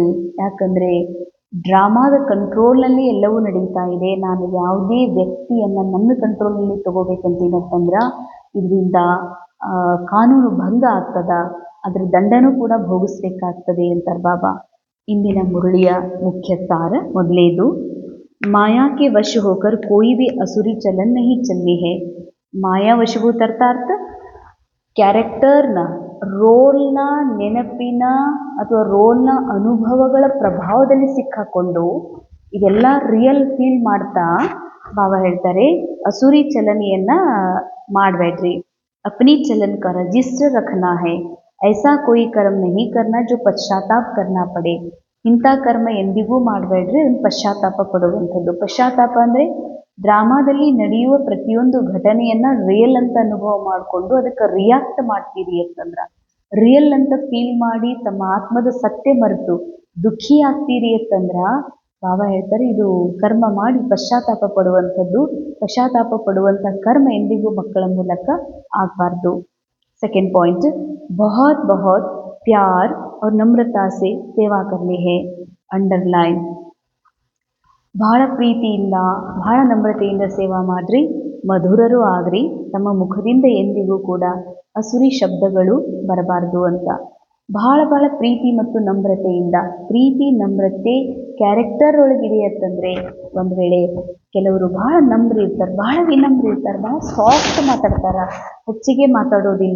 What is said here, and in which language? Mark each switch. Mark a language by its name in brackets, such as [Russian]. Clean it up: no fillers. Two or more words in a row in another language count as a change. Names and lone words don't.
[Kannada] ಯಾಕಂದರೆ ಡ್ರಾಮಾದ ಕಂಟ್ರೋಲ್ನಲ್ಲಿ ಎಲ್ಲವೂ ನಡೀತಾ ಇದೆ. ನಾನು ಯಾವುದೇ ವ್ಯಕ್ತಿಯನ್ನು ನನ್ನ ಕಂಟ್ರೋಲ್ನಲ್ಲಿ ತೊಗೋಬೇಕಂತಂದ್ರೆ ಇದರಿಂದ ಕಾನೂನು ಭಂಗ ಆಗ್ತದ, ಅದರ ದಂಡನೂ ಕೂಡ ಭೋಗಿಸ್ಬೇಕಾಗ್ತದೆ ಅಂತಾರೆ ಬಾಬಾ. ಇಂದಿನ ಮುರಳಿಯ ಮುಖ್ಯ ಸಾರ, ಮೊದಲೇದು [Hindi] माया के वश होकर कोई भी असुरी चलन नहीं चलनी है. [Kannada] ಮಾಯಾ ವಶಭೂತ ಅರ್ಥ ಕ್ಯಾರೆಕ್ಟರ್ನ, ರೋಲ್ನ ನೆನಪಿನ ಅಥವಾ ರೋಲ್ನ ಅನುಭವಗಳ ಪ್ರಭಾವದಲ್ಲಿ ಸಿಕ್ಕಾಕೊಂಡು ಇದೆಲ್ಲ [English] real feel [Kannada] ಮಾಡ್ತಾ ಬಾಬಾ ಹೇಳ್ತಾರೆ ಅಸುರಿ ಚಲನೆಯನ್ನ ಮಾಡಬೇಡ್ರಿ. [Hindi] अपनी चलन का रजिस्टर रखना है. ऐसा कोई कर्म नहीं करना जो पश्चाताप करना पड़े. [Kannada] ಇಂಥ ಕರ್ಮ ಎಂದಿಗೂ ಮಾಡಬೇಡ್ರಿ, ಅದನ್ನು ಪಶ್ಚಾತ್ತಾಪ ಪಡುವಂಥದ್ದು. ಪಶ್ಚಾತ್ತಾಪ ಅಂದರೆ ಡ್ರಾಮಾದಲ್ಲಿ ನಡೆಯುವ ಪ್ರತಿಯೊಂದು ಘಟನೆಯನ್ನ ರಿಯಲ್ ಅಂತ ಅನುಭವ ಮಾಡಿಕೊಂಡು ಅದಕ್ಕೆ ರಿಯಾಕ್ಟ್ ಮಾಡ್ತೀರಿ ಅಂತಂದ್ರ, ರಿಯಲ್ ಅಂತ ಫೀಲ್ ಮಾಡಿ ತಮ್ಮ ಆತ್ಮದ ಸತ್ಯ ಮರೆತು ದುಃಖಿ ಆಗ್ತೀರಿ ಅಂತಂದ್ರ ಬಾಬಾ ಹೇಳ್ತಾರೆ ಇದು ಕರ್ಮ ಮಾಡಿ ಪಶ್ಚಾತ್ತಾಪ ಪಡುವಂಥದ್ದು. ಪಶ್ಚಾತ್ತಾಪ ಪಡುವಂಥ ಕರ್ಮ ಎಂದಿಗೂ ಮಕ್ಕಳ ಮೂಲಕ ಆಗಬಾರ್ದು. [English] second point, [Hindi] बहुत बहुत प्यार और नम्रता से सेवा करनी है. [Kannada] ಅಂಡರ್ಲೈನ್, ಬಹಳ ಪ್ರೀತಿಯಿಂದ ಬಹಳ ನಮ್ರತೆಯಿಂದ ಸೇವಾ ಮಾಡ್ರಿ, ಮಧುರರು ಆಗ್ರಿ, ತಮ್ಮ ಮುಖದಿಂದ ಎಂದಿಗೂ ಕೂಡ ಅಸುರಿ ಶಬ್ದಗಳು ಬರಬಾರ್ದು ಅಂತ. ಬಹಳ ಬಹಳ ಪ್ರೀತಿ ಮತ್ತು ನಮ್ರತೆಯಿಂದ, ಪ್ರೀತಿ ನಮ್ರತೆ ಕ್ಯಾರೆಕ್ಟರ್ ಒಳಗಿದೆ ಅಂತಂದರೆ, ಒಂದು ವೇಳೆ ಕೆಲವರು ಬಹಳ ನಮ್ರ ಇರ್ತಾರೆ, ಬಹಳ ವಿನಮ್ರ ಇರ್ತಾರೆ, ಬಹಳ ಸಾಫ್ಟ್ ಮಾತಾಡ್ತಾರೆ, ಹೆಚ್ಚಿಗೆ ಮಾತಾಡೋದಿಲ್ಲ.